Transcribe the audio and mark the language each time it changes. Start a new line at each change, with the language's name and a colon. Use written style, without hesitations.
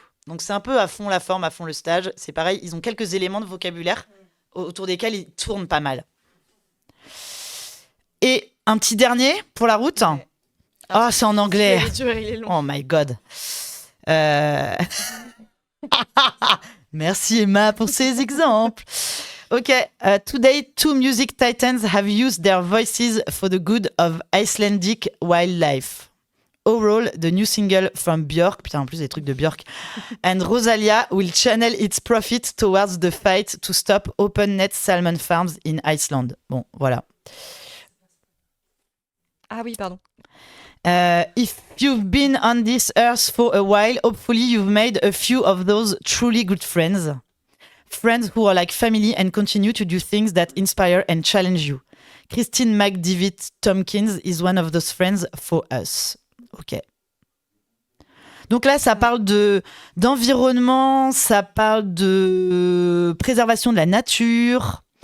French: Donc c'est un peu à fond la forme, à fond le stage. C'est pareil, ils ont quelques éléments de vocabulaire autour desquels ils tournent pas mal. Et un petit dernier pour la route. Ouais. Ah, c'est en anglais. Il est dur, il est long.
English: Oh my god.
French: Merci Emma pour ces exemples.
English: Ok, today two music titans have used their voices for the good of Icelandic wildlife. Overall, the new single from Björk,
French: putain en plus des trucs de Björk,
English: and Rosalia will channel its profit towards the fight to stop open net salmon farms in Iceland.
French: Bon, voilà. Ah oui, pardon.
English: If you've been on this earth for a while, hopefully you've made a few of those truly good friends. Friends who are like family and continue to do things that inspire and challenge you. Christine McDivitt Tompkins is one of those friends for us. Ok.
French: Donc là, ça parle d'environnement, ça parle de préservation de la nature.